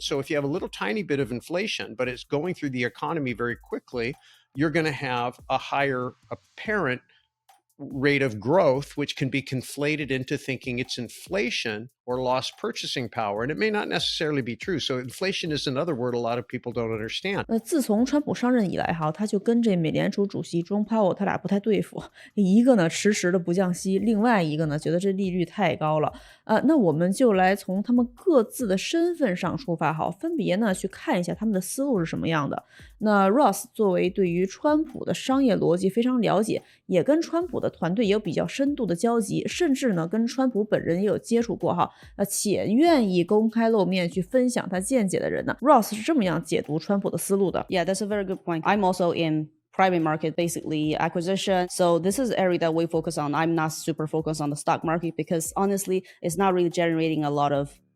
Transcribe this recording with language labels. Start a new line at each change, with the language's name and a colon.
English: So if you have a little tiny bit of inflation, but it's going through the economy very quickly, you're going to have a higher apparent rate of growth, which can be conflated into thinking it's inflation or lost purchasing power. And it may not necessarily be true. So inflation is another word a lot of people don't understand.
Chinese: 自从川普上任以来哈，他就跟这美联储主席 Jerome Powell 他俩不太对付，一个呢迟迟的不降息，另外一个呢觉得这利率太高了。那我们就来从他们各自的身份上出发哈，分别呢去看一下他们的思路是什么样的。那 Ross 作为对于川普的商业逻辑非常了解，也跟川普的团队也有比较深度的交集，甚至呢跟川普本人也有接触过哈，且愿意公开露面去分享他见解的人呢 ，Ross 是这么样解读川普的思路的。
English: Yeah, that's a very good point. I'm also in private market, basically acquisition. So this is the area that we focus on. I'm not super focused on the stock market because honestly, it's not really generating a lot of